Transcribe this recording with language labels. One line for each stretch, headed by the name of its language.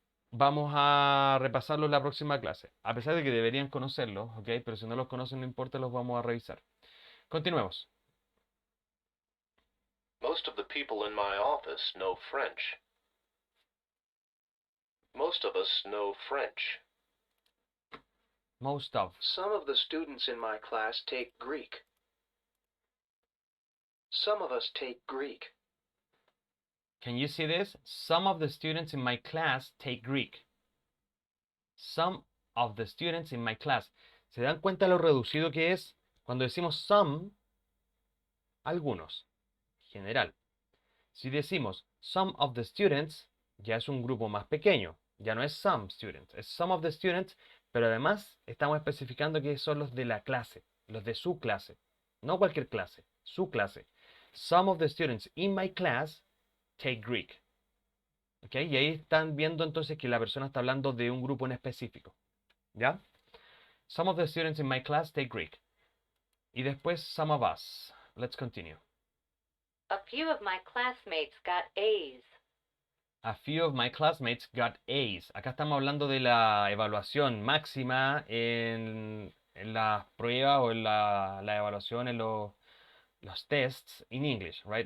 Spanish: Vamos a repasarlos la próxima clase, a pesar de que deberían conocerlos, ¿ok? Pero si no los conocen, no importa, los vamos a revisar. Continuemos.
English: Most of the people in my office know French. Most of us know French. Most of. Some of the students in my class take Greek. Some of us take Greek. Can you see this? Some of the students in my class take Greek. Some of the students in my class.
Spanish: ¿Se dan cuenta lo reducido que es? Cuando decimos some, algunos, general. Si decimos
English: some of the students,
Spanish: ya es un grupo más pequeño. Ya no es
English: some students,
Spanish: es
English: some of the students,
Spanish: pero además estamos especificando que son los de la clase, los de su clase. No cualquier clase, su clase.
English: Some of the students in my class take Greek. ¿Ok?
Spanish: Y ahí están viendo entonces que la persona está hablando de un grupo en específico. ¿Ya?
English: Some of the students in my class take Greek.
Spanish: Y después
English: some of us. Let's continue. A few of my classmates got A's. A few of my classmates got A's.
Spanish: Acá estamos hablando de la evaluación máxima en las pruebas o en la evaluación en los
English: tests in English, right?